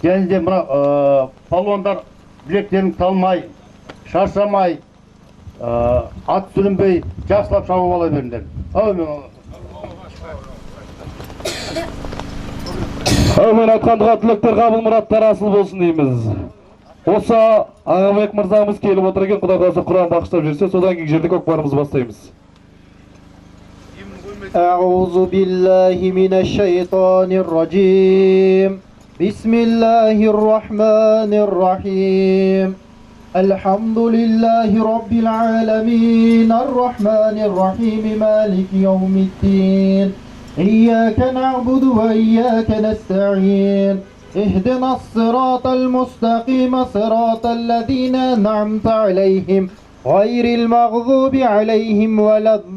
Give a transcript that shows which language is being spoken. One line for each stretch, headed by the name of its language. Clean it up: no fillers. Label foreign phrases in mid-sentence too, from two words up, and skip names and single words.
Kazakh: және де мына палуандар білектерін талмай, шаршамай, ат сүрінбей, жақсылап шауып ала беріңдер. Әумен айтқандыға тілектер қабыл мұраттар асыл болсын дейміз. Осы Ағабек мырзамыз келіп отыр екен, Құдай қаласа Құран бағыштап жүрсе, содан кейін жерде көкпарымызды бастаймыз.
Arabic: أعوذ بالله من الشيطان الرجيم بسم الله الرحمن الرحيم الحمد لله رب العالمين الرحمن الرحيم مالك يوم الدين إياك نعبد وإياك نستعين اهدنا الصراط المستقيم صراط الذين أنعمت عليهم غير المغضوب عليهم ولا